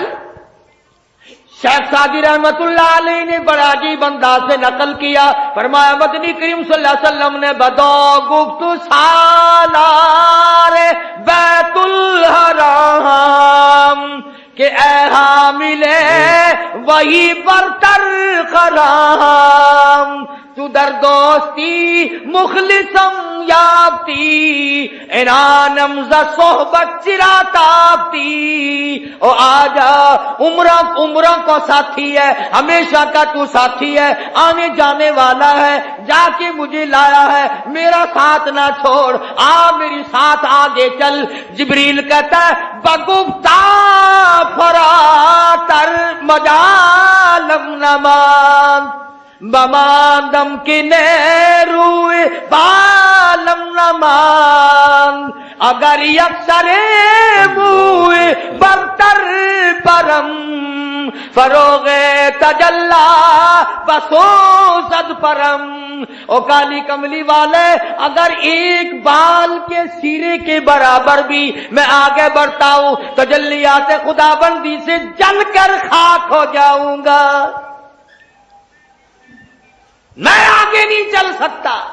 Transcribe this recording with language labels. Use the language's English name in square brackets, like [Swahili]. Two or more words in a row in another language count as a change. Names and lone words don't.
[Urdu] شیخ سعدی رحمت اللہ علیہ نے بڑا عجیب انداز سے نقل کیا، فرمایا مدنی کریم صلی اللہ علیہ وسلم نے [Persian] بدو گفت سالار بیت الحرام کہ اے حامل وہی برتر خرام، تو در دوستی مخلصم یافتی انانم ز صحبت چرا تافتی۔ [Urdu] او آجا، عمرہ کو ساتھی ہے، ہمیشہ کا تو ساتھی ہے، آنے جانے والا ہے، جا کے مجھے لایا ہے، میرا ساتھ نہ چھوڑ، آ میری ساتھ آگے چل۔ جبریل کہتا ہے [Persian] بگفتا فراتر مجالم نمان بماندم کی نیروی بالم نمان، اگر یکسر موی برتر پرم فروغ تجلا بسو صد پرم۔ [Urdu] او کالی کملی والے، اگر ایک بال کے سیرے کے برابر بھی میں آگے بڑھتا ہوں، تجلیات خدا بندی سے جل کر خاک ہو جاؤں گا، میں آگے نہیں چل سکتا۔